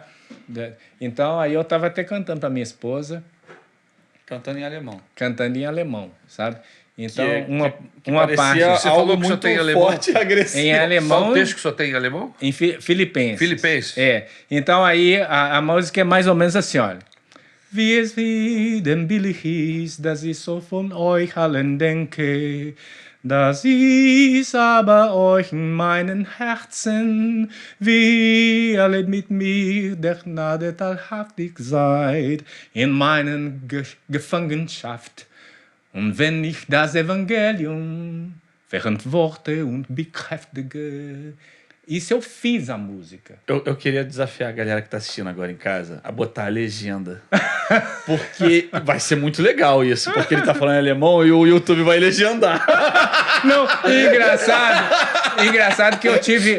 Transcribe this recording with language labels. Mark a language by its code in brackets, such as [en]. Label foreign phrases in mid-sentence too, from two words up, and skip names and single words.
[pt] Então, aí eu estava até cantando para minha esposa. Cantando em alemão. Cantando em alemão, sabe? Então, que uma parte... Você falou algo que só muito tem alemão? forte e agressivo. Em alemão... Qual o texto que só tem em alemão? Em Filipenses. Filipenses. Então, aí, a música é mais ou menos assim, olha. [de] Wie es wieder billig ist, dass ich so von euch allen denke, dass ich aber euch in meinen Herzen, wie alle mit mir der Gnade teilhaftig seid, in meinen Gefangenschaft. Und wenn ich das Evangelium verantworte und bekräftige, [pt] isso eu fiz a música. Eu queria desafiar a galera que tá assistindo agora em casa a botar a legenda. Porque vai ser muito legal isso. Porque ele tá falando em alemão e o YouTube vai legendar. Não, engraçado que eu tive...